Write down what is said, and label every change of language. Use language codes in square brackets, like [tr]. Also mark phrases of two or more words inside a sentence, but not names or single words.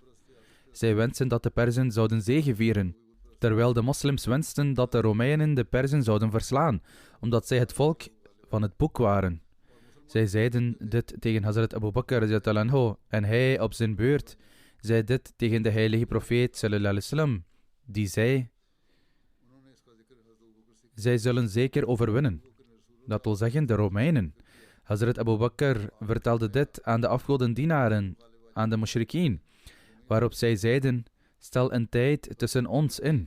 [nl] Zij wensten dat de Perzen zouden zegevieren, terwijl de moslims wensten dat de Romeinen de Perzen zouden verslaan, omdat zij het volk van het boek waren. Zij zeiden dit tegen Hazrat Abu Bakr [ar] رضي الله عنه, [nl] en hij op zijn beurt zei dit tegen de heilige profeet [ar] صلى الله عليه وسلم, [nl] die zei: zij zullen zeker overwinnen. Dat wil zeggen de Romeinen. Hazrat Abu Bakr vertelde dit aan de afgodendienaren, aan de mushrikeen, waarop zij zeiden: stel een tijd tussen ons in.